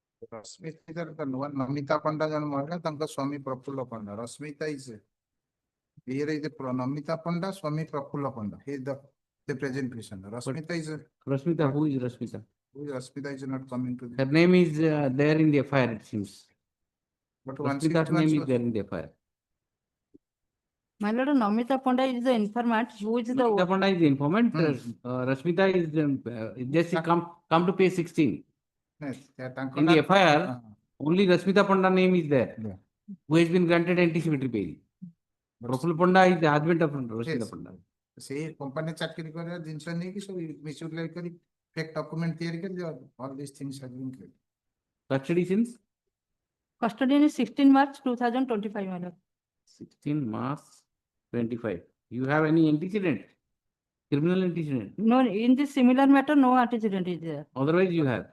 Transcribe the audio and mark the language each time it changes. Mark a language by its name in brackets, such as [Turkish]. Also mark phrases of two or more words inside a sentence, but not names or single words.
[Odia] ରଶ୍ମିତା ନୂଆ ନମିତା ପଣ୍ଡା ଜଣେ ମହିଳା ତାଙ୍କ ସ୍ୱାମୀ ପ୍ରଫୁଲ୍ଲ ପଣ୍ଡା. [English] ରଶ୍ମିତା is here is the Namita Panda, Swami Prafulla Panda. He is the present patient. Rashmita is Rashmita, who is Rashmita? who is Rashmita is not coming to Her the. name is there in the FIR, it seems. But Rashmita's name is there in the FIR. My lord, Namita Panda is the informant, who is Namita the, Panda is the informant. Rashmita is just come to page 16. Yes, In the FIR, only Rashmita Panda name is there, who has been granted anticipatory bail. Prafulla Panda is the husband of Rashmita Panda. [Odia] ସେଇ କମ୍ପାନୀ ଚାକିରି କରିବା ଜିନିଷ ନେଇକି ସବୁ ମିସୟୁଟିଲାଇଜ କରି [English] fake document [Odia] ତିଆରି କରି [English] all these things have been created. Custody since custodian is 16 March 2025, my lord. 16 March 25. You have any antecedent? Criminal antecedent? No, in this similar matter, no antecedent is there. Otherwise you have?